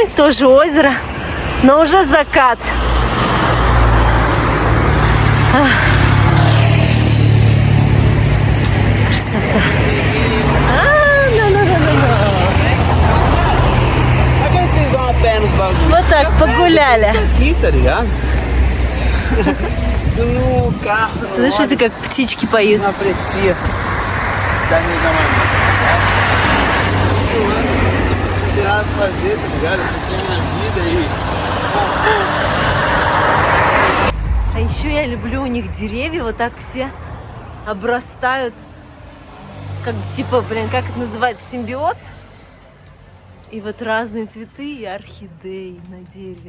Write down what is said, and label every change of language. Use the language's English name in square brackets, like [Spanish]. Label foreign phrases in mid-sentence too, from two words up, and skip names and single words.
[Russian] Тоже озеро. Но уже закат. Красота. Вот так погуляли. [Portuguese] Aqui, tá ligado? No carro. [Russian] Слышите, как птички поют? [Portuguese] Não aprecia da minha mãe. Tirar fazer, tá ligado? Porque é minha vida aí. [Russian] А еще я люблю у них деревья, вот так все обрастают, как типа, как это называется, симбиоз. И вот разные цветы и орхидеи на дереве.